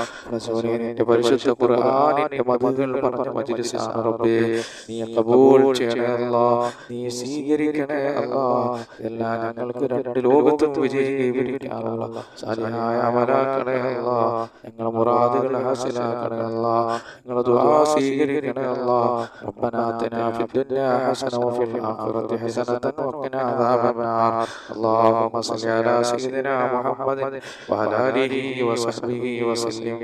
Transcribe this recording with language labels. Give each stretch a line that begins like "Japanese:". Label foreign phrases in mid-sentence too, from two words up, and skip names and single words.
Malayalam: റസൂലേ, നിന്റെ പരിശുദ്ധ ഖുർആനിന്റെ മധുകൾ പറഞ്ഞ മജ്ലിസാണ് റബ്ബേ. നീ ഖബൂൽ ചെയ്യണേ അല്ലാഹ്. നീ സ്വീകരിക്കണേ അല്ലാഹ്. എല്ലാം ഞങ്ങൾക്ക് രണ്ട് ലോകത്തും വിജയം കൈവരിക്കാനുള്ള സാലിഹായ അമലാക്കണേ അല്ലാഹ്. ഞങ്ങളുടെ മുറാദുകൾ ഹാസിലാക്കണേ അല്ലാഹ്. ഞങ്ങളുടെ ദുആ സ്വീകരിക്കണേ അല്ലാഹ്.
Arabic: ربنا آتنا في الدنيا حسنة وفي الآخرة حسنة وقنا عذاب النار. اللهم صل على سيدنا محمد وعلى آله وصحبه وسلم.